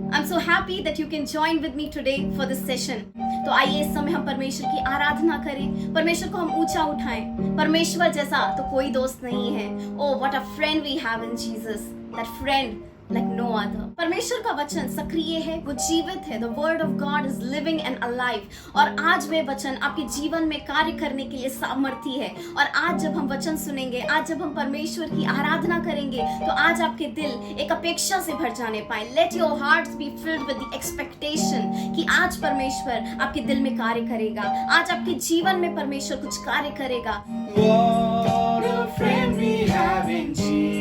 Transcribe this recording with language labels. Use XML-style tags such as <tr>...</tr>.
<en>I'm so happy that you can join with me today for this session.</en> <hi>तो आइए इस समय हम परमेश्वर की आराधना करें, परमेश्वर को हम ऊंचा उठाएं। परमेश्वर जैसा तो कोई दोस्त नहीं है।</hi> <en>Oh, what a friend we have in Jesus! That friend like no other.</en> <hi>परमेश्वर का वचन सक्रिय है, वो जीवित है.</hi> <en>The word of God is living and alive.</en> <hi>और आज वे वचन आपके जीवन में कार्य करने के लिए सामर्थी है. और आज जब हम वचन सुनेंगे, आज जब हम परमेश्वर की आराधना करेंगे, तो आज आपके दिल एक अपेक्षा से भर जाने पाए.</hi> <en>Let your hearts be filled with the expectation</en> <hi>कि आज परमेश्वर आपके दिल में कार्य करेगा, आज आपके जीवन में परमेश्वर कुछ कार्य करेगा.</hi> <en>What a friend we have in Jesus.</en>